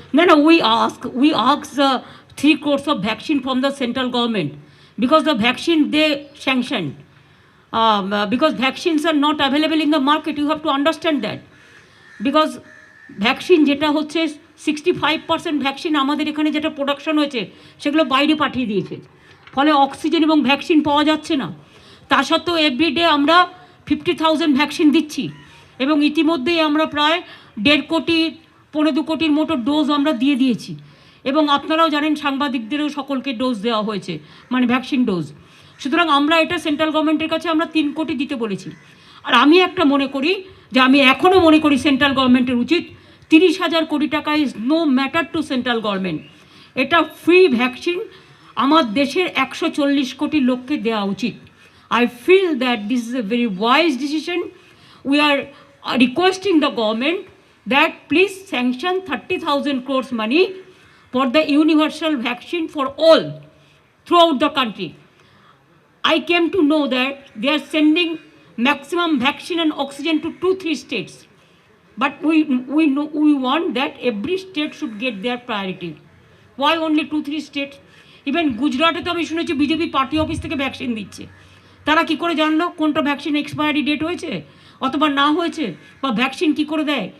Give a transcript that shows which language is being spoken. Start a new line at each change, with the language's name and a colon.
English: No, we ask 3 crores of vaccine from the central government because the vaccine they sanctioned. Because vaccines are not available in the market, you have to understand that.
Bangla: Because vaccine যেটা হচ্ছে 65% vaccine আমাদের এখানে যেটা production হয়েছে সেগুলো বাইরে পাঠিয়ে দিয়েছে, ফলে অক্সিজেন এবং ভ্যাকসিন পাওয়া যাচ্ছে না। তা সত্ত্বেও এভরিডে আমরা 50,000 ভ্যাকসিন দিচ্ছি এবং ইতিমধ্যেই আমরা প্রায় 1.5 কোটি 1.25 কোটির মতো ডোজ আমরা দিয়ে দিয়েছি। এবং আপনারাও জানেন সাংবাদিকদেরও সকলকে ডোজ দেওয়া হয়েছে, মানে ভ্যাকসিন ডোজ। সুতরাং আমরা এটা সেন্ট্রাল গভর্নমেন্টের কাছে আমরা 3 কোটি দিতে বলেছি। আর আমি একটা মনে করি যে আমি এখনও মনে করি সেন্ট্রাল গভর্নমেন্টের উচিত 30,000 কোটি টাকা
English: Is no matter to central government.
Bangla: এটা ফ্রি ভ্যাকসিন আমার দেশের 140 কোটি লোককে দেওয়া উচিত।
English: I feel that this is a very wise decision. We are requesting the government that please sanction 30,000 crores money for the universal vaccine for all throughout the country. I came to know that they are sending maximum vaccine and oxygen to 2-3 states. But we want that every state should get their priority. Why only 2-3 states?
Bangla: Even গুজরাটে তো আমি শুনেছি BJP party office থেকে vaccine দিচ্ছে। তারা কি করে জানলো কোনটা ভ্যাকসিন এক্সপায়ারি ডেট হয়েছে অথবা না হয়েছে, বা ভ্যাকসিন কি করে দেয়?